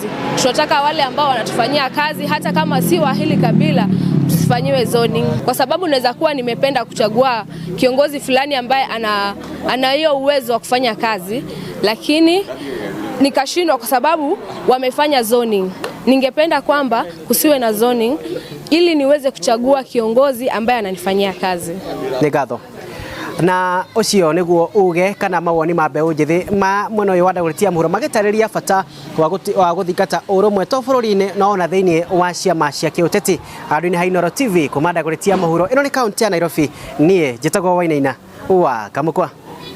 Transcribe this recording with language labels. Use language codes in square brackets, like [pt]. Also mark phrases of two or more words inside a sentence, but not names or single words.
[sw] Tunataka wale ambao wanatufanyia kazi hata kama si wa hili kabila tusifanyiwe zoning, kwa sababu naweza kuwa nimependa kuchagua kiongozi fulani ambaye ana hiyo uwezo wa kufanya kazi lakini nikashindwa kwa sababu wamefanya zoning. Ningependa kwamba kusiwe na zoning ili niweze kuchagua kiongozi ambaye ananifanyia kazi. [ki] Ni gatho na ucio niguo uge kana mawoni ma mbeu njithi ma mwena uyu wa Dagoretti muhuro magitariria bata wa guthingata urumwe to bururi-ini no ona thiini wa ciama cia kiuteti andu-ini ha Inooro TV kuma Dagoretti muhuro ino ni kaunti ya Nairobi nie njitagwo Wainaina wa Kamukwa.